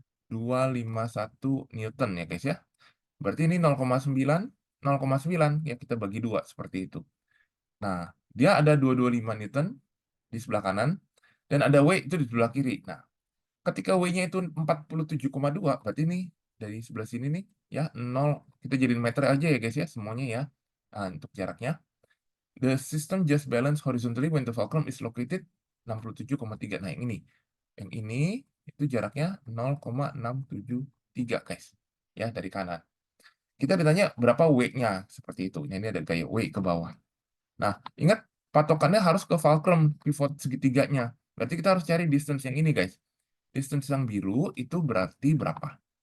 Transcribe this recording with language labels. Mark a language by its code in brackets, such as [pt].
[id] 251 Newton ya guys ya. Berarti ini 0,9, 0,9 ya kita bagi 2 seperti itu. Nah, dia ada 225 Newton di sebelah kanan dan ada W itu di sebelah kiri. Nah, ketika W-nya itu 47,2, berarti ini dari sebelah sini nih ya 0, kita jadiin meter aja ya guys ya semuanya ya. Nah, untuk jaraknya. [en] The system just balance horizontally when the fulcrum is located 67,3. [id] Nah, yang ini. Yang ini itu jaraknya 0,673 guys. Ya, dari kanan. Kita ditanya berapa W-nya seperti itu. Nah, ini ada gaya W ke bawah. Nah, ingat patokannya harus ke fulcrum pivot segitiganya. Berarti kita harus cari distance yang ini, guys. Distance yang biru itu berarti berapa?